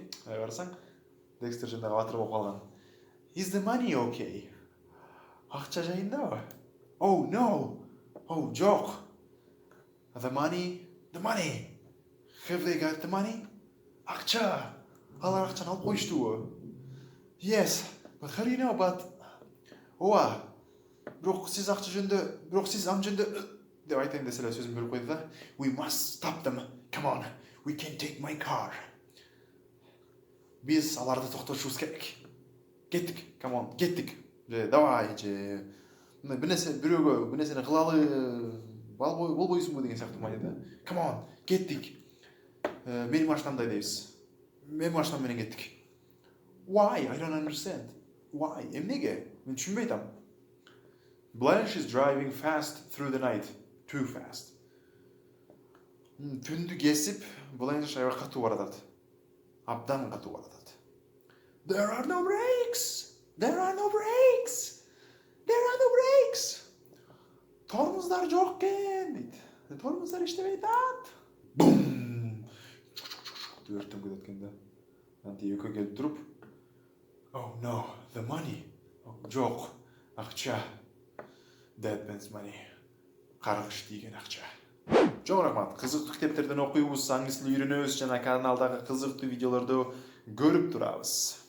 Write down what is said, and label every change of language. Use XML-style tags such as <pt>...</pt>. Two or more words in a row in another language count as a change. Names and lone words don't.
<ky>Барсаң, Dexter жана батыр болуп калган.</ky> <en>Is the money okay?</en> <ky>Акча жайындабы?</ky> <en>Oh no.</en> <ky>Oh жок.</ky> <en>The money. Have they got the money?</en> <ky>Акча. Алар акчаны алып коюштубу?</ky> <en>Yes, but how do you know about...</en> <ky>Ооба. Бирок сиз акча жөнүндө, бирок сиз ам жөнүндө деп айтайын десе эле сөзүм бөлүп койду да.</ky> <en>We must stop them. Come on. We can take my car.</en> <ky>Биз аларды токтотушубуз керек. Кеттик.</ky> <en>Come on,</en> <ky>кеттик.</ky> <ru>Давай же.</ru> <ky>Бир нерсени кылалы. Болбойсуңбу деген сыяктуу маани да.</ky> <en>Come on,</en> <ky>кеттик. Менин машинамда дейбиз. Менин машинам менен кеттик.</ky> <en>Why? I don't understand. Why?</en> <ky>Эмнеге? Мен түшүнбөй атам.</ky> <en>Blanche is driving fast through the night. Too fast.</en> <ky>Түндү кесип, Blanche аябай катуу баратат. Абдан катуу баратат. There are no brakes. Тормоздар жок экен дейт. Тормоздар иштебей атат. Бум! Өрттөн кетет экен да. Анти экөө келип туруп.</ky> <en>Oh no, the money.</en> <ky>Жок, акча.</ky> <en>Dead man's money.</en> <ky>Каргыш тийген акча. Чоң рахмат. Кызыктуу китептерден окуйбуз, англис тилин үйрөнөбүз жана каналдагы кызыктуу видеолорду көрүп турабыз.</ky>